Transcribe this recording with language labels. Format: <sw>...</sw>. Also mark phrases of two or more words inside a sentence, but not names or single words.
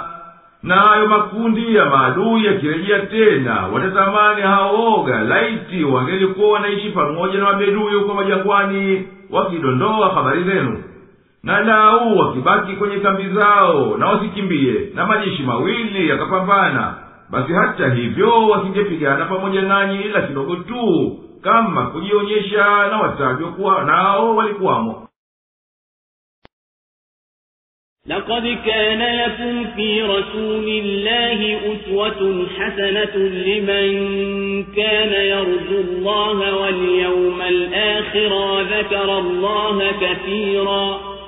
<sw>Na hayo makundi ya maadui yakirejea tena, watatamani haoga laiti wangelikuwa wanaishi pamoja na wabedui huko majangwani, wakidondoa habari zenu. Na lau wakibaki kwenye kambi zao na wasikimbie, na majeshi mawili yakapambana, basi hata hivyo wasingepigana pamoja nanyi ila kidogo tu, kama kujionyesha na watajwa kuwa nao walikuwamo.</sw> <ar>لقد كان لكم في رسول الله أسوة حسنة لمن كان يرجو الله واليوم الآخر وذكر الله كثيرا.</ar>